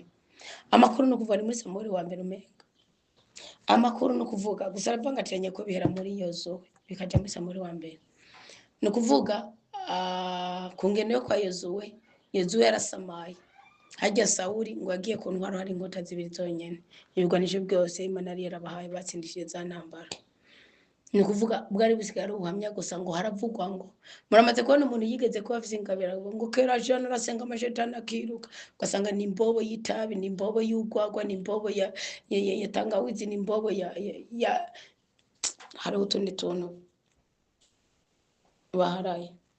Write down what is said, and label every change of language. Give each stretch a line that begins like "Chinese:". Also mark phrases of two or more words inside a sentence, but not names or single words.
Rundi: Amakuru no kuvuga muri Samuel wa mbere umenga, amakuru no kuvuga gusa aravangatiranye ko bihera muri Yozuwe bikaja muri Samuel wa mbere. No kuvuga kungene yo kwa Yozuwe yarasamaye, hajya Sawuli ngo agiye ku ntwaro hari inkota zibiri zonyene, ibigwanisho byose Imana yari yarabahaye batsindishije za ntambara. Ni kuvuga bwari busigara ubuhamya gusa ngo haravugwa ngo muramaze kubona umuntu yigeze kuba afite ingabira ngo kera jana arasenga amashetani akiruka, ugasanga ni imbobo y'itabi, ni imbobo y'ugwagwa, ni imbobo ya tangawizi, ni imbobo ya hari utundi tuntu baharaye.